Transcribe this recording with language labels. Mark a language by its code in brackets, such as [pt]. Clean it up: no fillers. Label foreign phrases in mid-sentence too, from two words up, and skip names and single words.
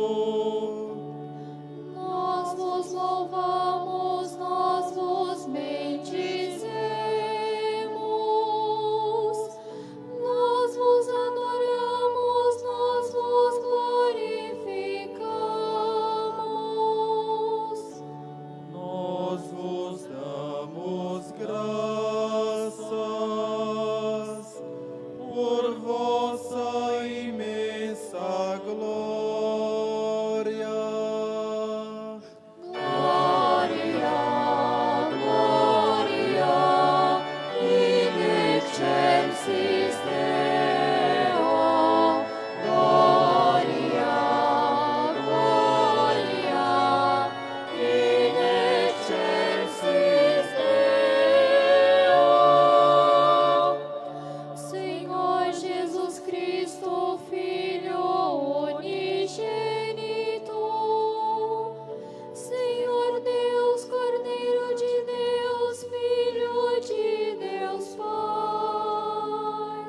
[pt] Nós vos louvamos, nós vos bendizemos, nós vos adoramos, nós vos glorificamos. nós vos damos graças por vossa imensa glória. [la] Gloria, gloria, in excelsis Deo. Gloria, gloria, in excelsis Deo. [pt] Senhor Jesus Cristo, Filho unigênito, Senhor Deus, Cordeiro de Deus, Filho de Deus Pai.